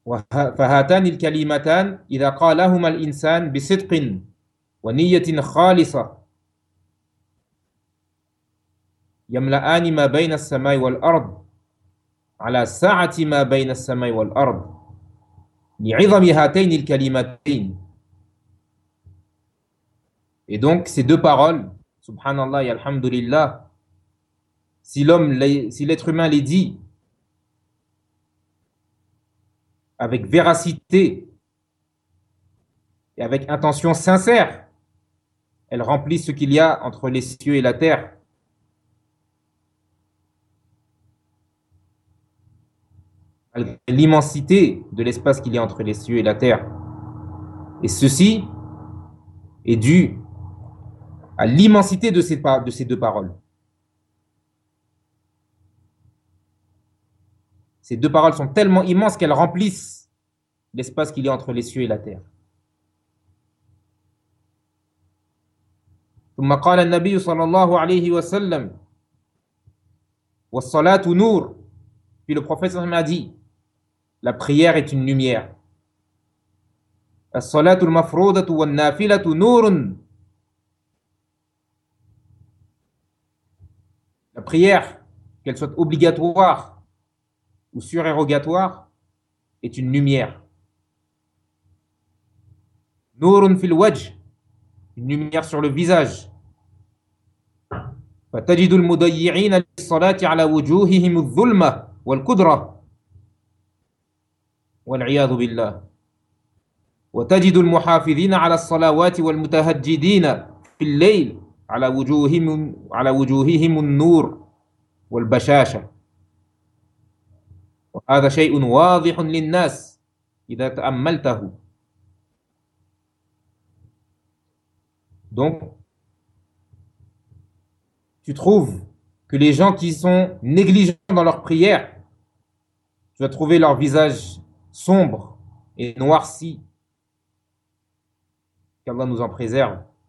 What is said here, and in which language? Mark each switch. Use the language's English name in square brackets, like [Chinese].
[Arabic] فهاتان الكلمتان إذا قالهما الإنسان بصدق ونية خالصة يملأان ما بين السماء والأرض على ساعة ما بين السماء والأرض لعظم هاتين الكلمتين. [French] Et donc ces deux paroles, subhanallah et alhamdulillah, si l'homme, si l'être humain les dit avec véracité et avec intention sincère, elles remplissent ce qu'il y a entre les cieux et la terre. L'immensité de l'espace qu'il y a entre les cieux et la terre. Et ceci est dû à l'immensité de ces deux paroles. Ces deux paroles sont tellement immenses qu'elles remplissent l'espace qu'il y a entre les cieux et la terre. [Arabic] ثم قال النبي صلى الله عليه وسلم والصلاة نور. [French] Puis le prophète m'a dit, la prière est une lumière. [Arabic] As-salatu al-mafroudatu wa an-nafilatu nurun. [French] La prière, qu'elle soit obligatoire ou surérogatoire, est une lumière. [Arabic] Nurun fil wajh, [French] une lumière sur le visage. [Arabic] Fa tajidu al-mudayyi'ina lis-salati 'ala wujuhihim adh-dhulma wal-qudra. والعياذ بالله وتجد المحافظين على الصلوات والمتهجدين في الليل على وجوههم النور والبشاشة وهذا شيء واضح للناس إذا تأملته. [French] Donc tu trouves que les gens qui sont négligents dans leur prière, tu vas trouver leur visage sombre et noirci, qu'Allah nous en préserve.